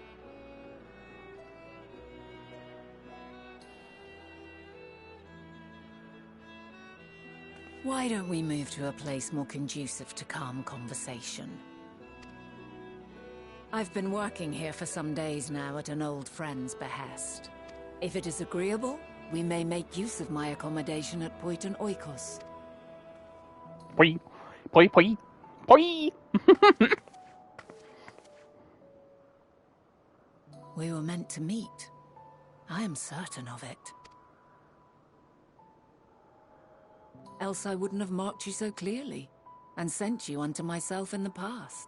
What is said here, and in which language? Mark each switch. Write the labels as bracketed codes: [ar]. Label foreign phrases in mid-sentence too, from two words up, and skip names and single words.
[en] Why don't we move to a place more conducive to calm conversation? I've been working here for some days now at an old friend's behest. If it is agreeable, we may make use of my accommodation at Poiton Oikos. Poi, poi, poi, poi. We were meant to meet. I am certain of it. Else I wouldn't have marked you so clearly, and sent you unto myself in the past.